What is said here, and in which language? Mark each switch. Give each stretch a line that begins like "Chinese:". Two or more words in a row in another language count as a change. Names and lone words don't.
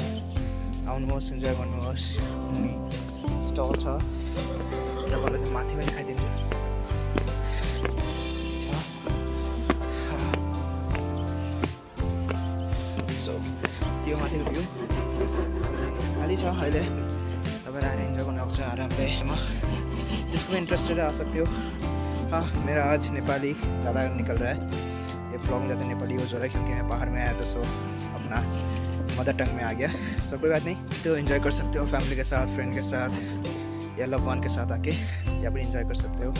Nepali: आउनुहोस्, इन्जोय गर्नुहोस्। अनि स्टल छ, तपाईँलाई त माथि पनि देखाइदिन्छु। सो त्यो माथिको भ्यू खाली छ अहिले, तपाईँहरू आएर इन्जोय गर्नु सक्छ आरामले।
Hindi: जिसको भी इंटरेस्टेड आ सकते हो। हाँ, मेरा आज नेपाली ज़्यादा निकल रहा है, ये ब्लॉग ज़्यादा नेपाली यूज़ हो रहा है क्योंकि मैं बाहर में आया तो सो अपना
English: mother tongue
Hindi: में आ गया। सो कोई बात नहीं, तो एंजॉय कर सकते हो फैमिली के साथ, फ्रेंड के साथ या
English: love one
Hindi: के साथ आके या फिर एंजॉय कर सकते हो।